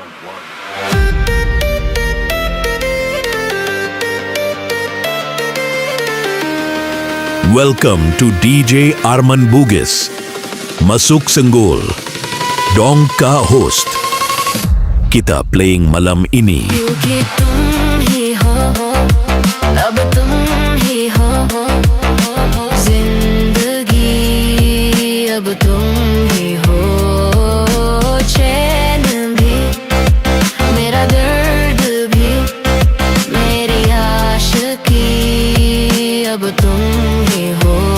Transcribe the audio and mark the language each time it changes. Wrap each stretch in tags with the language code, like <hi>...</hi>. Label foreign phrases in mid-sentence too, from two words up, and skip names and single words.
<en>Welcome to DJ Arman Bugis, Masuk Senggol, Dongka host.</en> <ms>Kita playing malam ini.</ms> <hi>क्योंकि तुम ही हो, अब तुम ही हो, जिंदगी अब तुम ही हो। चैन भी, मेरा दर्द भी, मेरी आशिकी अब तुम ही हो।</hi>